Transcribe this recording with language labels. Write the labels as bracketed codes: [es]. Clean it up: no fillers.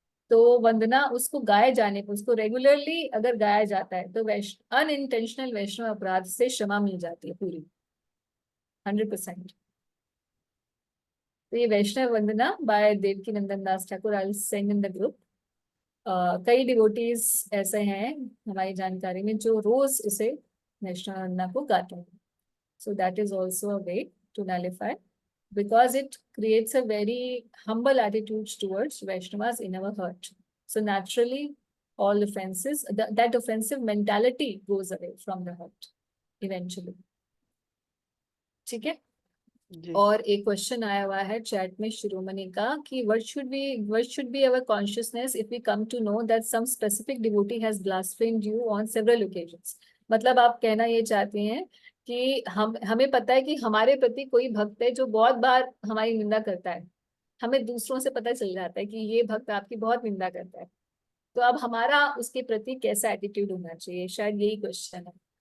[hi] तो वंदना उसको गाए जाने पर, उसको रेगुलरली अगर गाया जाता है तो अनइंटेंशनल वैष्णव अपराध से क्षमा मिल जाती है पूरी 100%। तो ये [en] वैष्णव वंदना by Devaki Nandan Das Thakur, I will send in the group. [hi] कई डिवोटीज ऐसे हैं हमारी जानकारी में जो रोज इसे वैष्णव वंदना को गाते हैं। [en] So that is also a way to nullify, because it creates a very humble attitude towards Vaishnavas in our heart. So naturally, all offenses, that offensive mentality goes away from the heart eventually. [hi] ठीक है? जी और एक question आया हुआ है chat में शिरोमणि का कि [en] what should be our consciousness if we come to know that some specific devotee has blasphemed you on several occasions। [hi] मतलब आप कहना ये चाहते हैं कि हमें पता है कि हमारे प्रति कोई भक्त है जो बहुत बार हमारी निंदा करता है, हमें दूसरों से पता चल जाता है कि ये भक्त आपकी बहुत निंदा करता है, तो अब हमारा उसके प्रति कैसा एटीट्यूड होना चाहिए, शायद यही क्वेश्चन है।